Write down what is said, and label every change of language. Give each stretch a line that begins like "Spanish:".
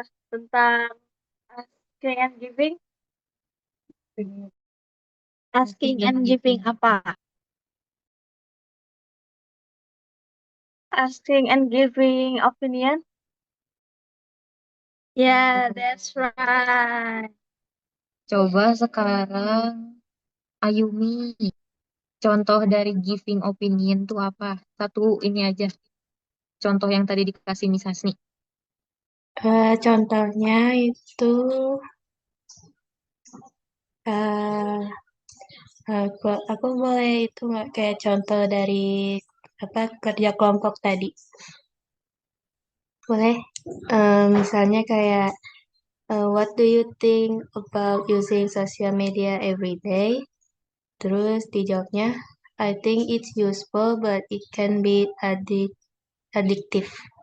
Indonesian: Tentang
English: asking and giving. Asking and giving apa? Asking and giving opinion. Yeah, that's right.
Indonesian: Coba sekarang Ayumi, contoh dari giving opinion tuh apa? Satu ini aja. Contoh yang tadi dikasih Miss Hasni. Contohnya itu eh, aku boleh itu nggak kayak contoh dari apa kerja kelompok tadi. Boleh. Misalnya kayak
English: what do you think about using social media every day?
Indonesian: Terus dijawabnya,
English: I think it's useful but it can be addictive.